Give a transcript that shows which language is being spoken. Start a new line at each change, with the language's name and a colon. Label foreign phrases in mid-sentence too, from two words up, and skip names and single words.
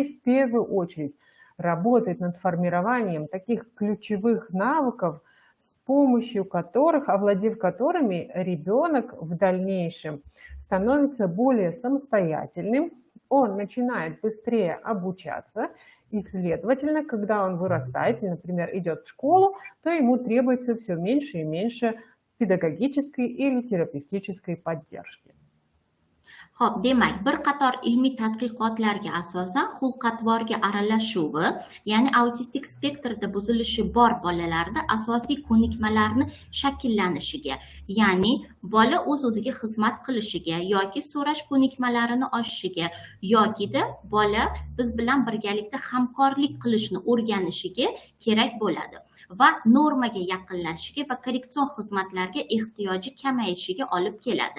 Russian: в первую очередь работает над формированием таких ключевых навыков, с помощью которых, овладев которыми ребенок в дальнейшем становится более самостоятельным, он начинает быстрее обучаться, и, следовательно, когда он вырастает, или, например, идет в школу, то ему требуется все меньше и меньше педагогической или терапевтической поддержки.
Uzbek: Xo'p, demak, bir qator ilmiy tadqiqotlarga asosan xulq-atvorga aralashuvi, ya'ni autistik spektrda buzilishi bor bolalarda asosiy ko'nikmalarni shakllanishiga, ya'ni bola o'z-o'ziga xizmat qilishiga yoki so'rash ko'nikmalarini oshishiga yokida bola biz bilan birgalikda hamkorlik qilishni o'rganishiga kerak bo'ladi va normaga yaqinlashishiga va korreksion xizmatlarga ehtiyoji kamayishiga olib keladi.